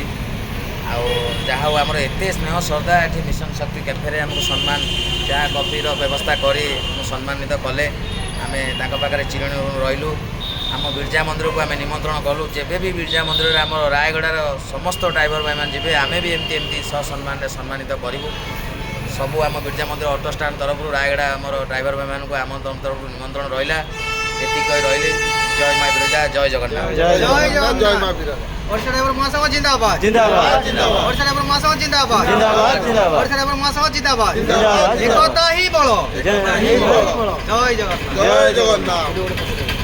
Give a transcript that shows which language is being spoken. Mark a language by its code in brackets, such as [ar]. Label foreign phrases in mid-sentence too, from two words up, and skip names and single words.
[or] ଆଉ ଯାହା ହଉ ଆମର ଏତେ ସ୍ନେହ ଶ୍ରଦ୍ଧା ଏଠି ମିଶନ ଶକ୍ତି କ୍ୟାଫେରେ ଆମକୁ ସମ୍ମାନ ଚା କଫିର ବ୍ୟବସ୍ଥା କରି ମୁଁ ସମ୍ମାନିତ କଲେ ଆମେ ତାଙ୍କ ପାଖରେ ଚିରଣୀ ରହିଲୁ ଆମ ବିରଜା ମନ୍ଦିରକୁ ଆମେ ନିମନ୍ତ୍ରଣ କଲୁ ଯେବେ ବି ବିରଜା ମନ୍ଦିରରେ ଆମର ରାୟଗଡ଼ାର ସମସ୍ତ ଡ୍ରାଇଭର ଭାଇମାନେ ଯିବେ ଆମେ ବି ଏମିତି ସସମ୍ମାନରେ ସମ୍ମାନିତ କରିବୁ ସବୁ ଆମ ବିରଜା ମନ୍ଦିର ଅଟୋ ଷ୍ଟାଣ୍ଡ ତରଫରୁ ରାୟଗଡ଼ା ଆମର ଡ୍ରାଇଭର ଭାଇମାନଙ୍କୁ ଆମ ତରଫରୁ ନିମନ୍ତ୍ରଣ ରହିଲା ଏତିକି କହି ରହିଲି ଜୟ ମା ବିରଜା ଜୟ ଜଗନ୍ନାଥ ଜୟ ଜଗନ୍ନାଥ ଜୟ ମା ବିରଜା ଓଡ଼ିଶାର ବ୍ରହ୍ମ ସମାଜ ଜିନ୍ଦାବାଦ জিন্দাবাদ ଓଡ଼ିଶାର ବ୍ରହ୍ମ ସମାଜ ଜିନ୍ଦାବାଦ জিন্দাবাদ জিন্দাবাদ ଓଡ଼ିଶାର ବ୍ରହ୍ମ ସମାଜ ଜିନ୍ଦାବାଦ জিন্দাবাদ ଏକତା ହି ବଡ଼ জয় ଜୟ ଜଗନ୍ନାଥ ଜୟ ଜଗନ୍ନାଥ